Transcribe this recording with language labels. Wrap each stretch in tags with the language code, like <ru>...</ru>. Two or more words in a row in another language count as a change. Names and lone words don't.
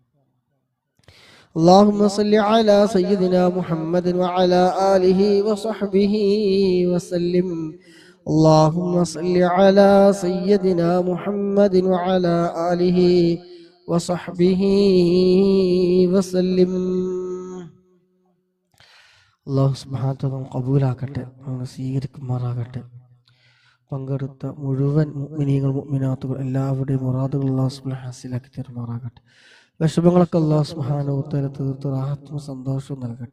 <ar>اللهم صل على سيدنا محمد وعلى آله وصحبه وسلم. اللهم صل على سيدنا محمد وعلى آله وصحبه وسلم. الله سبحانه وتعالى</ar> <ml>കബൂലാക്കട്ടെ, നമ്മൾ സ്വീകരിക്കുമാറാകട്ടെ. പങ്കെടുത്ത മുഴുവൻ മുഅ്മിനീങ്ങൾ മുഅ്മിനാത്തുകൾ എല്ലാവരുടെയും മുറാദുകൾ</ml> <ar>الله سبحانه</ar> <ml>ഹാസിലാക്കി തരുമാറാകട്ടെ. വിഷമങ്ങളൊക്കെ</ml> <ar>الله سبحانه وتعالى</ar> <ml>തീർത്ത് റാഹത്തും സന്തോഷവും നൽകട്ടെ.</ml>